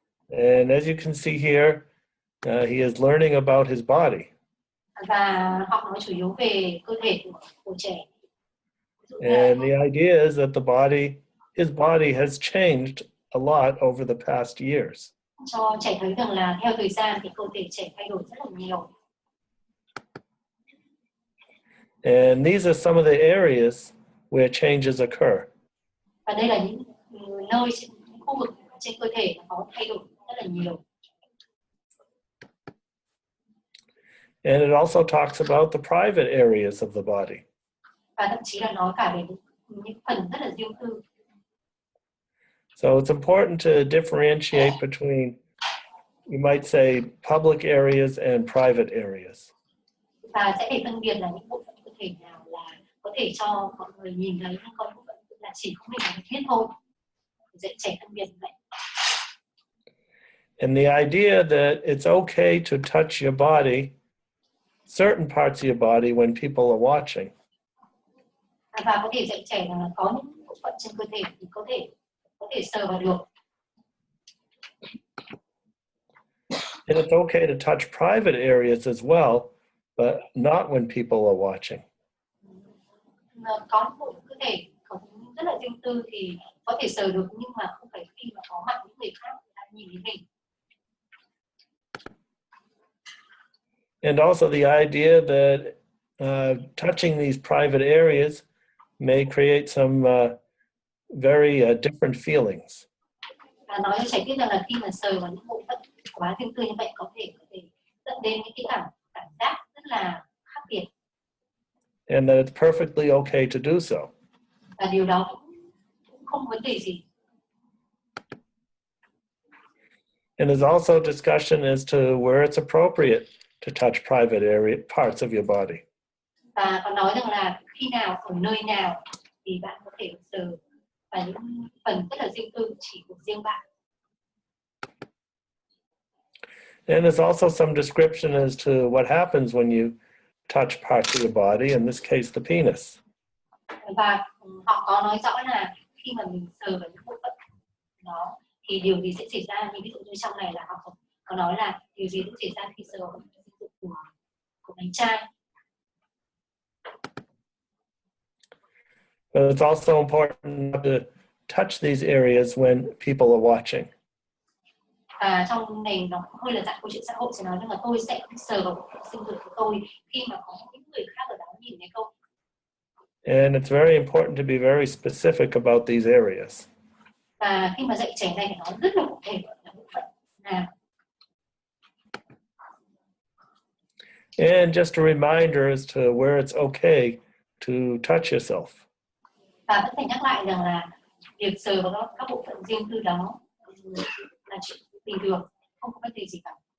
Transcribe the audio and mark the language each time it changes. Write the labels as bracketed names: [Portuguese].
[English] And as you can see here, he is learning about his body. [Vietnamese] Và họ nói chủ yếu về cơ thể của trẻ. [English] And the idea is that his body has changed a lot over the past years. [Vietnamese] Cho trẻ thấy rằng là theo thời gian thì cơ thể trẻ thay đổi rất là nhiều. [English] And these are some of the areas where changes occur. [Vietnamese] Và đây là những nơi những khu vực trên cơ thể có thay đổi rất là nhiều. [English] And it also talks about the private areas of the body. [Vietnamese] Và thậm chí là nói cả về những phần rất là riêng tư. [English] So it's important to differentiate between, you might say, public areas and private areas. [Vietnamese] Và sẽ để phân biệt là những bộ phận cơ thể nào là có thể cho mọi người nhìn thấy, nhưng có bộ phận là chỉ có mình là biết thôi. Dạy trẻ phân biệt vậy. [English] And the idea that it's okay to touch your body, certain parts of your body, when people are watching. [Vietnamese] Và có thể dạy trẻ là có những bộ phận trên cơ thể thì có thể sờ vào được. [English] And it's okay to touch private areas as well, but not when people are watching. [Vietnamese] Có những bộ phận cơ thể có rất là riêng tư thì có thể sờ được, nhưng mà không phải khi mà có mặt những người khác đang nhìn thấy mình. [English] And also the idea that touching these private areas may create some very different feelings. [Vietnamese] Và nói cho trẻ biết rằng là khi mà sờ vào những bộ phận quá riêng tư như vậy có thể dẫn đến những cái cảm giác rất là khác biệt. [English] And that it's perfectly okay to do so. [Vietnamese] Và điều đó cũng không vấn đề gì. [English] And there's also discussion as to where it's appropriate to touch private parts of your body. [Vietnamese] Và còn nói rằng là khi nào, ở nơi nào thì bạn có thể sờ và những phần rất là riêng tư chỉ của riêng bạn. [English] And there's also some description as to what happens when you touch parts of your body, in this case the penis. [Vietnamese] Và họ có nói rõ là khi mà mình sờ vào những bộ phận đó thì điều gì sẽ xảy ra, như ví dụ như trong này là họ có nói là điều gì sẽ xảy ra khi sờ vào những bộ phận của bánh trai. [English] But it's also important not to touch these areas when people are watching. [Vietnamese] Và trong này nó cũng hơi là dạng câu chuyện xã hội, sẽ nói rằng là tôi sẽ không sờ vào bộ phận sinh dục của tôi khi mà có những người khác ở đó nhìn thấy không. [English] And it's very important to be very specific about these areas. [Vietnamese] Và khi mà dạy trẻ này thì nó rất là cụ thể là bộ phận nào. [English] And just a reminder as to where it's okay to touch yourself. [Vietnamese] Và vẫn phải nhắc lại rằng là việc sờ vào các bộ phận riêng tư đó là chuyện bình thường, không có vấn đề gì cả.